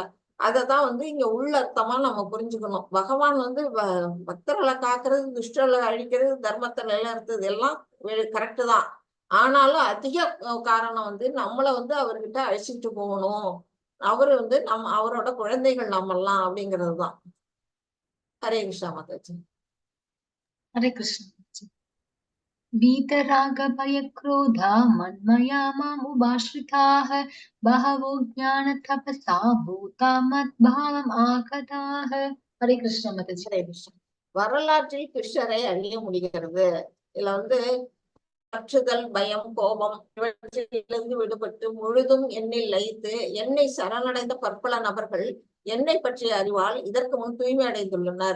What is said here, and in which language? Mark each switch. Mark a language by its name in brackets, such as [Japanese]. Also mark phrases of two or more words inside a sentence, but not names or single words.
[Tamil] அததான் வந்து இங்க உள்ள அர்த்தமா நம்ம புரிஞ்சுக்கணும். பகவான் வந்து பக்தர்களை காக்குறது, துஷ்டர்களை அழிக்கிறது, தர்மத்தை நிலைநிறுத்துறது எல்லாம் கரெக்டு தான். ஆனாலும் அதிக காரணம் வந்து நம்மளை வந்து அவர்கிட்ட அழைச்சிட்டு போகணும். அவரு வந்து அவரோட குழந்தைகள் நம்மெல்லாம் அப்படிங்கிறது தான். ஹரே கிருஷ்ணா மாதாஜி. ஹரே கிருஷ்ணா. [Sanskrit] वीतरागभयक्रोधा मन्मया मामुपाश्रिताः बहवो ज्ञानतपसा भूता मद्भावम् आगताः. [Hindi] हरे कृष्ण माताजी. [Tamil] ஹரே கிருஷ்ணா. வரலாற்றில் கிருஷ்ணரை அறிய முடிகிறது. இதுல வந்து பற்றுதல், பயம், கோபம் இவற்றிலிருந்து விடுபட்டு முழுதும் என்னில் லயித்து என்னை சரணடைந்த பற்பல நபர்கள் என்னை பற்றிய அறிவால் இதற்கு முன் தூய்மை அடைந்துள்ளனர்.